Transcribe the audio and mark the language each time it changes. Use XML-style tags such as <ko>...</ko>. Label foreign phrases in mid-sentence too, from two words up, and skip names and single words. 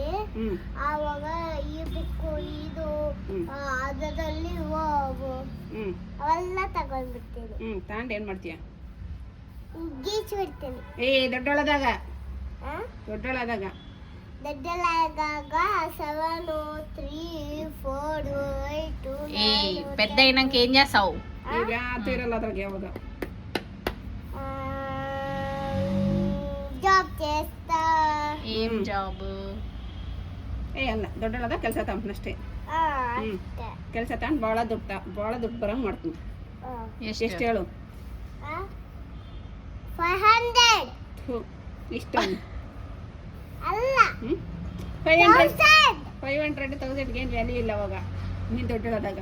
<kn>ಆವಾಗ ಈ ಬುಕ್ಕು ಇದು ಅದರಲ್ಲಿ ಅವೆಲ್ಲ ತಗೊಂಡ್ಬಿಡ್ತೀನಿ. ತಗೊಂಡು ಏನು ಮಾಡ್ತೀಯ? ಗೀಚ್ ಬಿಡ್ತೀನಿ. ದೊಡ್ಡೊಳದಾಗ ದೊಡ್ಡೊಳದಾಗ ದೊಡ್ಡಲಾಗಾಗ 7 3 4 8 9</kn> <te>పెద్ద అయినాక ఏం చేస్తావు?</te> <kn>ಯಾತು ಇರಲ್ಲ ಅದ್ರಾಗ ಯಾವಾಗ.</kn> <te>ಜಾಬ್ చేస్తా. ఏం జాబ్?</te> <kn>ಅಲ್ಲ ದೊಡ್ಡೊಳದಾಗ ಕೆಲಸ ತಗೊಂಡಷ್ಟೇ. ಕೆಲಸ ತಗೊಂಡು ಭಾಳ ದುಡ್ಡು ಬರಂಗೆ ಮಾಡ್ತೀನಿ. ಎಷ್ಟು ಹೇಳು? 500 ಇಷ್ಟ ಅಲ್ಲ 500,000 ಏನು ವ್ಯಾಲ್ಯೂ ಇಲ್ಲ ಅವಾಗ ನೀನು ದೊಡ್ಡೊಳದಾಗ.</kn>